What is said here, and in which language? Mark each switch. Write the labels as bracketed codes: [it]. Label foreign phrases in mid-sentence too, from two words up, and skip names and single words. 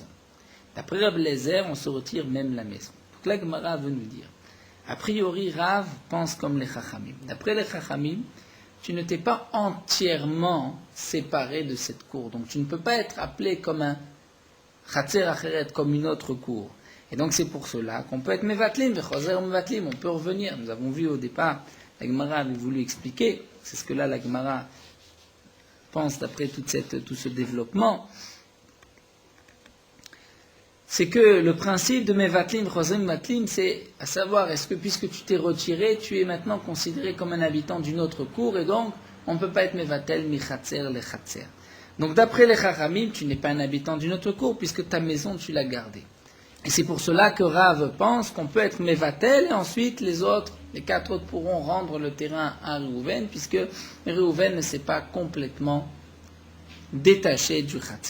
[fr] D'après Rabbi Lezer, on se retire même la maison. Donc la Gemara veut nous dire, a priori Rav pense comme les Chachamim. D'après les Chachamim, tu ne t'es pas entièrement séparé de cette cour, donc tu ne peux pas être appelé comme un [he] חצר אחרת, [fr] comme une autre cour. Et donc c'est pour cela qu'on peut être [he] מבטלים, וחוזר מבטלים, [fr] on peut revenir. Nous avons vu au départ, la Gemara avait voulu expliquer, c'est ce que là la Gemara pense d'après tout ce développement, c'est que le principe de [he] מבטלים, וחוזר מבטלים, [fr] c'est à savoir, est-ce que puisque tu t'es retiré, tu es maintenant considéré comme un habitant d'une autre cour, et donc on ne peut pas être [he] מבטל, מחצר, [fr] le khatser. Donc d'après les Chachamim, tu n'es pas un habitant d'une autre cour, puisque ta maison, tu l'as gardée. Et c'est pour cela que Rav pense qu'on peut être mevatel, et ensuite les 4 autres pourront rendre le terrain à Réhouven, puisque Réhouven ne s'est pas complètement détaché du khatser.